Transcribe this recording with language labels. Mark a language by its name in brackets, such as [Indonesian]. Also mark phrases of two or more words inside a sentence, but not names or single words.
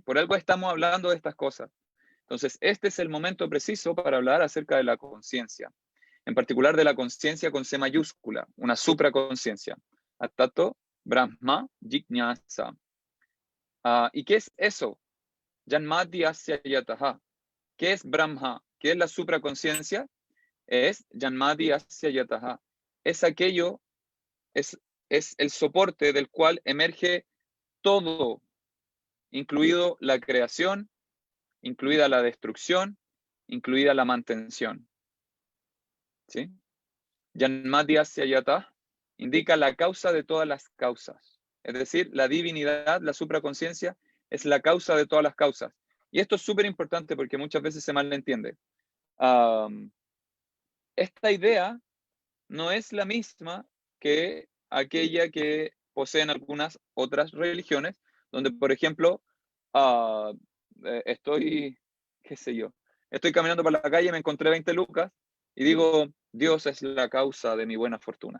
[Spanish] Por algo estamos hablando de estas cosas. Entonces, este es el momento preciso para hablar acerca de la conciencia. En particular de la conciencia con C mayúscula, una supraconciencia. [Sanskrit] Atato Brahma Jignasa. [Spanish] ¿Y qué es eso? [Sanskrit] Janmadhyasya yataha. [Spanish] ¿Qué es Brahma? ¿Qué es la supraconciencia? [Sanskrit] Es Janmadhyasya yataha. [Spanish] Es aquello, es el soporte del cual emerge todo, incluido la creación, incluida la destrucción, incluida la mantención. ¿Sí? [Sanskrit] Janmadhyasya yataha [Spanish] indica la causa de todas las causas. Es decir, la divinidad, la supraconciencia, es la causa de todas las causas. Y esto es súper importante porque muchas veces se malentiende. Esta idea no es la misma que aquella que poseen algunas otras religiones, donde, por ejemplo, qué sé yo, estoy caminando por la calle, me encontré 20 lucas y digo, Dios es la causa de mi buena fortuna.